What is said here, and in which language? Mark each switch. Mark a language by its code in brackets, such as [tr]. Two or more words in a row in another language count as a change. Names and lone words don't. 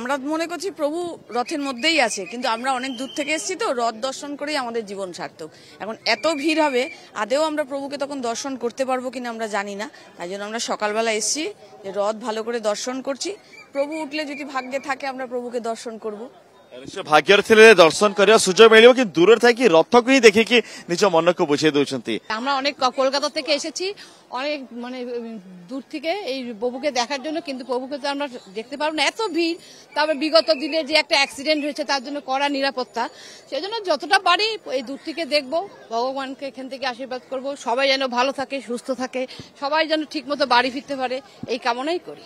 [bn] আমরা মনে করছি প্রভু রথের মধ্যেই আছে, কিন্তু আমরা অনেক দূর থেকে এসেছি তো, রথ দর্শন করেই আমাদের জীবন সার্থক। এখন এত ভিড় হবে, আদেও আমরা প্রভুকে তখন দর্শন করতে পারবো কিনা আমরা জানি না। তাই জন্য আমরা সকালবেলা এসেছি, যে রথ ভালো করে দর্শন করছি। প্রভু উঠলে যদি ভাগ্যে থাকে আমরা প্রভুকে দর্শন করব। [or] ନିଶ୍ଚୟ ଭାଗ୍ୟରେ ଥିଲେ ଦର୍ଶନ କରିବା ସୁଯୋଗ ମିଳିବ, କିନ୍ତୁ ଦୂରରେ ଥାଇକି ରଥକୁ ହିଁ ଦେଖିକି ନିଜ ମନକୁ ବୁଝେଇ ଦଉଛନ୍ତି। [bn] আমরা অনেক কলকাতা থেকে এসেছি, অনেক মানে দূর থেকে এই প্রভুকে দেখার জন্য, কিন্তু প্রভুকে তো আমরা দেখতে পারবো না, এত ভিড়। তারপর বিগত দিনে যে একটা অ্যাক্সিডেন্ট হয়েছে তার জন্য কড়া নিরাপত্তা, সেই জন্য যতটা পারি এই দূর থেকে দেখবো, ভগবানকে এখান থেকে আশীর্বাদ করব, সবাই যেন ভালো থাকে, সুস্থ থাকে, সবাই যেন ঠিক মতো বাড়ি ফিরতে পারে, এই কামনাই করি।